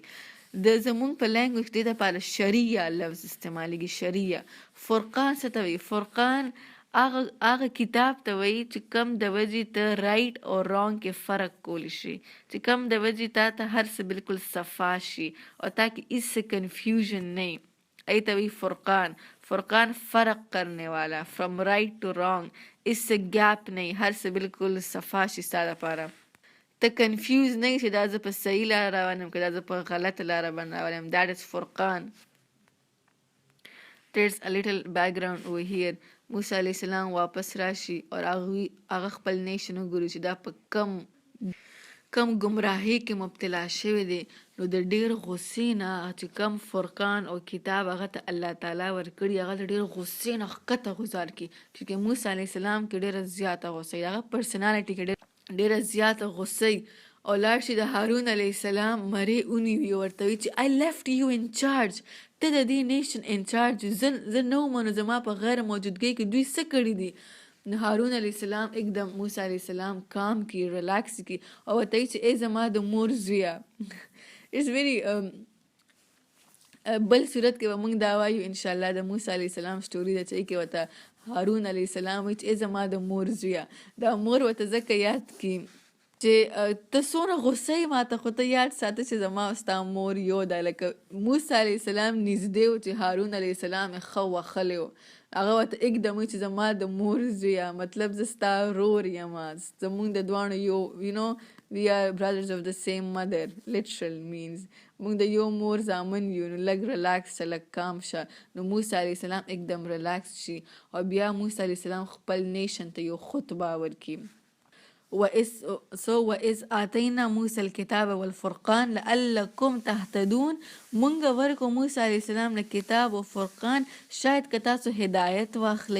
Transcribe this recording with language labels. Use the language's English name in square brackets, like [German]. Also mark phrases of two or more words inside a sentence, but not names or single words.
[Pashto] د زمونږ په لینګویج دې دپاره شریعه لفظ استعمالیږي، شریعه. فرقان څه ته وایي؟ فرقان هغه کتاب ته وایي چې کم د وجې ته رایټ او رانګ کې فرق کولی شي، چې کم د وجې تا ته هر څه بالکل صفا شي او تا کې هیڅ څه کنفیوژن نه وي. ای ته وایي فرقان. [Urdu] فرقان فرق کرنے والا، [English] from right to wrong, [Urdu] اس سے گیپ نہیں، [Pashto] هر څه بالکل صفا شي ستا دپاره. ته کنفیوز نه یې چې دا زه په صحیح لاره روان یم که دا زه په غلطه لاره باندې روان یم. [English] that is Furqan. There's a little background over here. [Pashto] موسی علیه السلام واپس راشي او هغه خپل نیشن وګوري چې دا په کم ګمراهۍ کې مبتلا شوی دی. نو د ډېر غصې نه چې کم فرقان او کتاب هغه ته الله تعالی ورکړي، هغه د ډېر غصې نه ښکته ګزار کړي، چې موسی علیه السلام کې ډېره زیاته غصه، هغه پرسنالټي کې ډېره زیاته غصه، او لاړ شي د هارون علیه السلام مرې ونیوي او ورته وایي چې [English] I left you in charge، [Pashto] ته د دې نیشن انچارج، زه نه وم، نو زما په غیر موجودګۍ کې دوی څه کړي دي. نو هارون علیه السلام एकदम موسی علیه السلام کام کی، ریلیکس کی، او ورته وایي چې ای زما د مور زویه. [English] it's very [Pashto] بل صورت کې به موږ دا وایو انشاءالله د موسی علیه السلام سټوري ده چې کې ورته هارون علیه السلام وایي چې ای زما د مور زویه. دا مور ورته ځکه یاد کی چې ته څونه غصه یې ما ته، خو ته یاد ساته چې زما او ستا مور یو ده. لکه موسی علیه السلام نږدې و چې هارون علیه السلام یې ښه وښلی و، هغه ورته एकदम چې زما د مور زویه، مطلب زه ستا رور یم، زمونږ د دواړو یو [English] you know we are brothers of the same mother literal means [Pashto] مونږ د یو مور زامن یو. نو لږ ریلیکس شه، لږ کام شه. نو موسی علیه السلام एकदम ریلیکس شي او بیا موسی علیه السلام خپل نیشن ته یو خطبه ورکړي. [Arabic] وإذ آتینا موسی الکتاب والفرقان لعلکم تهتدون، [Pashto] مونږ ورکو موسی علیه السلام نه کتاب او فرقان شاید که تاسو هدایت واخلئ.